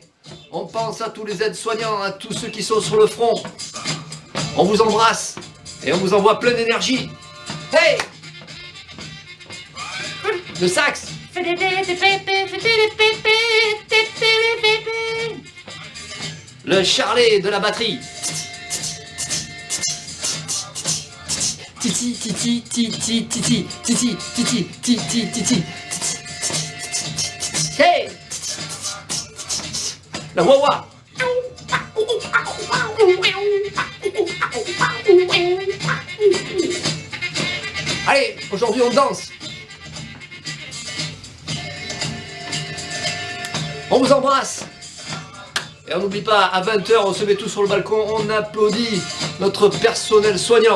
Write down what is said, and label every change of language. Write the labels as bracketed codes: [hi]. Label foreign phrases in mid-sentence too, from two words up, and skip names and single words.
[fr] On pense à tous les aides-soignants, à tous ceux qui sont sur le front. On vous embrasse et on vous envoie plein d'énergie. Hey! Le sax! Le charlet de la batterie. Titi titi titi titi titi titi titi titi. Hey! La wah-wah. Allez, aujourd'hui on danse. On vous embrasse. Et on n'oublie pas, à 20 h, on se met tous sur le balcon, on applaudit notre personnel soignant.